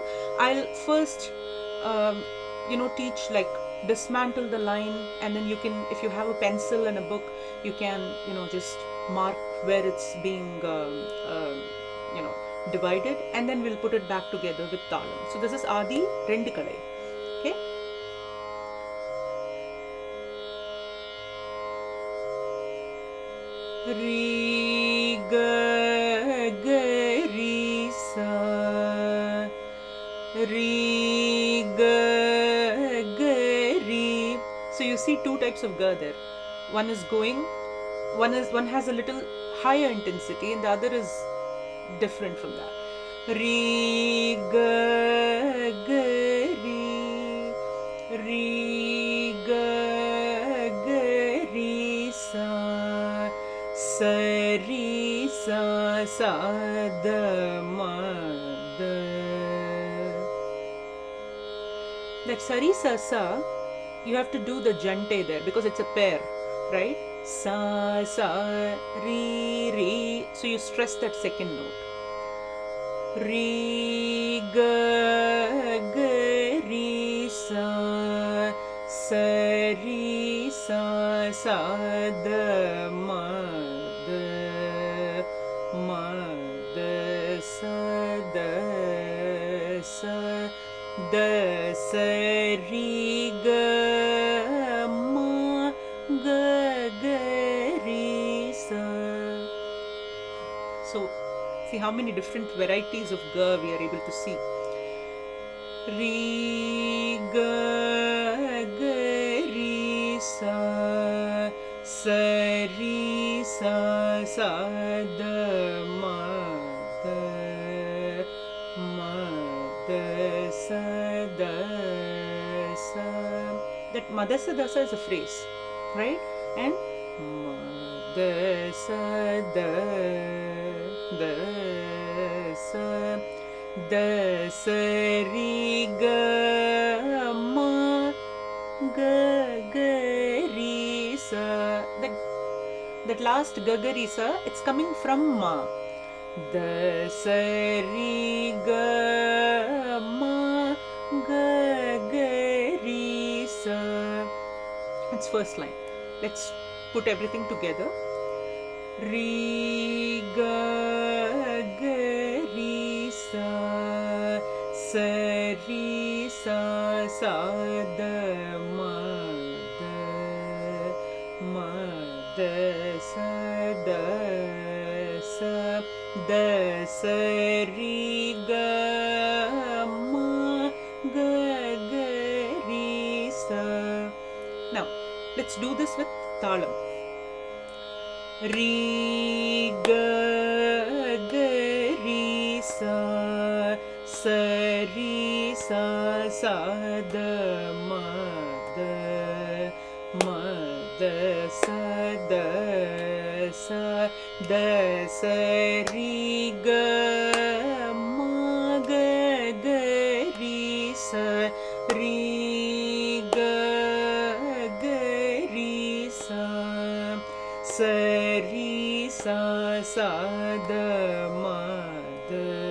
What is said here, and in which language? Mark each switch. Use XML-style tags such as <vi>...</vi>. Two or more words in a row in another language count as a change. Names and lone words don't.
<en>I'll first teach, dismantle the line, and then you can, if you have a pencil and a book, you can just mark where it's being divided, and then we'll put it back together with talam. So this is Adi rendu Kalai. Okay, ri ga ga ri sa, ri ga ga ri. So you see two types of ga there. One has a little higher intensity, and the other is different from that. Ri ga ga ri, ri ga ga ri sa, sa ri sa sa da ma da. That sa ri sa sa, you have to do the jante there because it's a pair, right? Sa sa ri ri. So you stress that second note. Ri ga ga ri sa, sa ri sa sa da ma da sa da sa da sa ri ga ma ga ga ri sa. So see, See how many different varieties of ga we are able to see. Re ga ga re sa sa re sa sa da ma da ma da sa da sa. That madasa dasa is a phrase, right? And da sa da da sa da sa re ga ma ga ga re sa. That last ga ga re sa, it's coming from ma. Da sa re ga ma ga ga re sa. That's first line. Let's put everything together. Re ga ga re sa sa re sa sa da ma da sa da sa da sa re ga ma ga ga re sa. Now let's do this with talam. Re ga ga re sa sa re sa sa da ma da sa da sa da sa re ga ma ga ga re sa re ga ga re sa sa re sa sa da ma da</en>